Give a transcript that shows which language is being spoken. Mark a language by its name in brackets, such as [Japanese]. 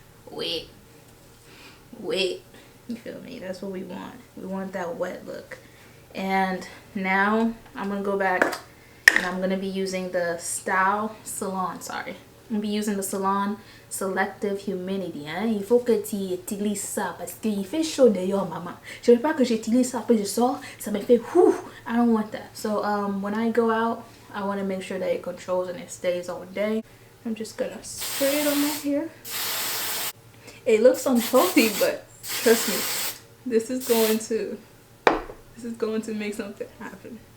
[English] wet. Wet. You feel me? That's what we want. We want that wet look. And now I'm gonna go back and I'm gonna be using the Salon, sorry. I'm gonna be using the Salon Selective Humidity. [French] Hein? Il faut que tu utilises ça parce qu'il fait chaud dehors, maman. Je veux pas que j'utilise ça, puis je sors, ça me fait whew. [English] I don't want that. So when I go out, I want to make sure that it controls and it stays all day. I'm just gonna spray it on my hair. It looks unhealthy, but trust me, this is going to make something happen.